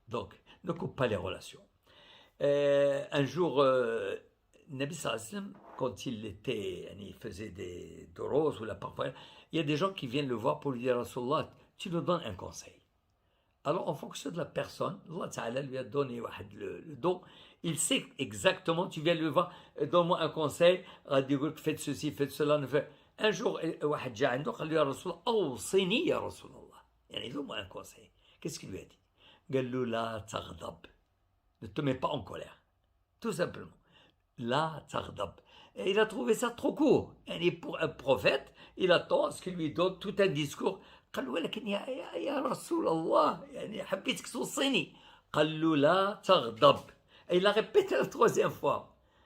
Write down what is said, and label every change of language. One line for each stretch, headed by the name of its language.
French: Donc, ne coupe pas les relations. Un jour, Nabi sallallahu alayhi wa sallam, quand il faisait des doros ou la parfois, il y a des gens qui viennent le voir pour lui dire, Rasulallah, tu nous donnes un conseil. Alors, en fonction de la personne, Allah Ta'ala lui a donné le don. Il sait exactement, tu viens le voir, donne-moi un conseil, faites ceci, faites cela. Un jour,
Arabic: واحد جاء عنده قال له يا رسول الله أوصني يا رسول الله.
French: يعني donne-moi un conseil. Qu'est-ce qu'il lui a dit?
Arabic: قال له لا تغضب.
French: Ne te mets pas en colère. Tout simplement.
Arabic: لا تغضب.
French: Et il a trouvé ça trop court. Et pour un prophète, il attend à ce qu'il lui donne tout un discours.
Arabic: قال له ولكن يا رسول الله يعني حبيتك توصيني. قال له لا تغضب.
French: Et il a répété la troisième fois.